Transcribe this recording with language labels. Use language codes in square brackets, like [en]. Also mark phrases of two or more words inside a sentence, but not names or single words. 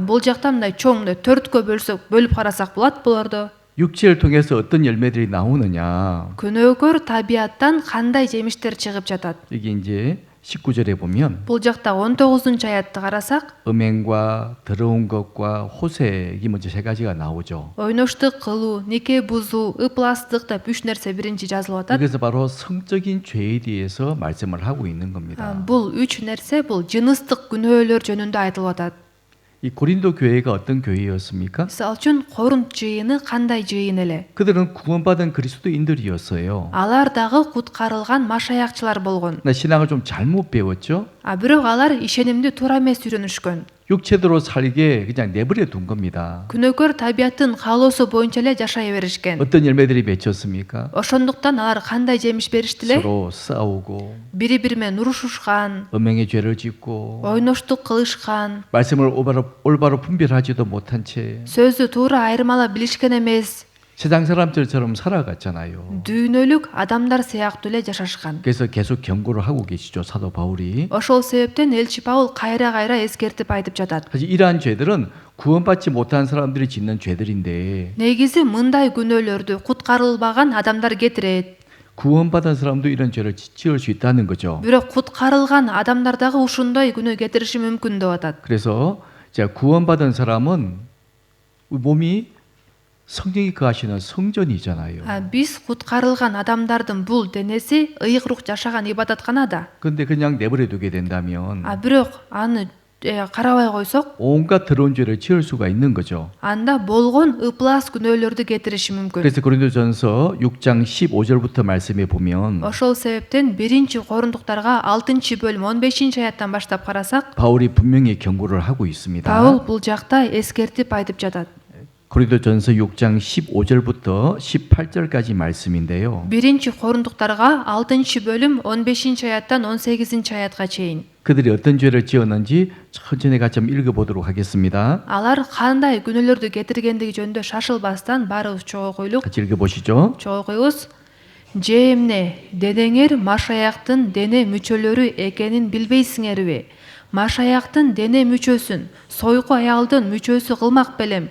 [ky] Бул жакта мындай чоң төрткө бөлүп карасак болот буларды. [ko] 육체를 통해서 어떤 열매들이 나오느냐. [ky] күнөөкөр табияттан кандай жемиштер чыгып жатат? [ko] 여기 이제 19절에 보면 [ky] Бул жакта 19-аятты карасак, [ko] 음행과 더러운 것과 호색이 먼저 세 가지가 나오죠. [ky] ойноштук кылуу, нике бузуу, ыпластык деп 3 нерсе биринчи жазылып атат. [ko] 그래서 바로 성적인 죄에 대해서 말씀을 하고 있는 겁니다. [ky] Бул 3 нерсе бул жыныстык күнөөлөр жөнүндө айтылып атат. [ko] 이 고린도 교회가 어떤 교회였습니까? [ky] Мисалы үчүн Корунт жыйыны кандай жыйын эле? [ko] 그들은 구원받은 그리스도인들이었어요. [ky] Алар дагы куткарылган машаякчылар болгон. [ko] 근데 신앙을 좀 잘못 배웠죠. [ky] Бирок алар ишенимди туура эмес үйрөнүшкөн. [ko] 육체대로 살게 그냥 내버려 둔 겁니다. [ky] күнөөкөр табияттын каалоосу боюнча эле жашай беришкен. [ko] 어떤 열매들이 맺혔습니까? [ky] Ошондуктан алар кандай жемиш бериштиле? [ko] 서로 싸우고 [ky] Бири бири менен урушушкан, [ko] 음행의 죄를 짓고 [ky] ойноштук кылышкан, [ko] 말씀을 올바로 분별하지도 못한 채 [ky] сөздү туура айырмалап билишкен эмес, [ko] 세상 사람들처럼 살아갔잖아요. [ky] дүйнөлүк адамдар сыяктуу эле жашашкан. [ko] 그래서 계속 경고를 하고 계시죠. 사도 바울이. [ky] Ошол себептен элчи Паул кайра эскертип айтып жатат. [ko] 사실 이러한 죄들은 구원받지 못한 사람들이 짓는 죄들인데 [ky] Негизи мындай күнөөлөрдү куткарылбаган адамдар кетирет. [ko] 구원받은 사람도 이런 죄를 지을 수 있다는 거죠. [ky] Бирок куткарылган адамдар дагы ушундай күнөө кетириши мүмкүн деп атат. [ko] 그래서 구원받은 사람은 몸이 성령이 거하시는 성전이잖아요. [ky] Биз куткарылган адамдардын бул денеси ыйык рух жашаган ибадатканада. [ko] 근데 그냥 내버려 두게 된다면 [ky] Бирок аны карабай койсок, [ko] 온갖 더러운 죄를 지을 수가 있는 거죠. [ky] анда болгон ыплас күнөөлөрдү кетириши мүмкүн. [ko] 그래서 고린도전서 6장 15절부터 말씀해 보면 [ky] Ошол себептен 1 Корундуктарга 6-бөлүм 15-аяттан баштап карасак, [ko] 바울이 분명히 경고를 하고 있습니다. [ky] Паул бул жакта эскертип айтып жатат. [ko] 고린도전서 6장 15절부터 18절까지 말씀인데요. [ky] 1 Корундуктарга 6-бөлүм 15-аяттан 18-аятка чейин. [ko] 그들이 어떤 죄를 지었는지 천천히 같이 한번 읽어보도록 하겠습니다. [ky] Алар кандай күнөөлөрдү кетиргендиги жөнүндө шашылбастан баарыбыз чогуу койлук. [ko] 같이 읽어보시죠. [ky] Чогуу коебуз. же эмне денеңер машаяктын дене мүчөлөрү экенин билбейсиңерби? Машаяктын дене мүчөсүн сойку аялдын мүчөсү кылмак белем?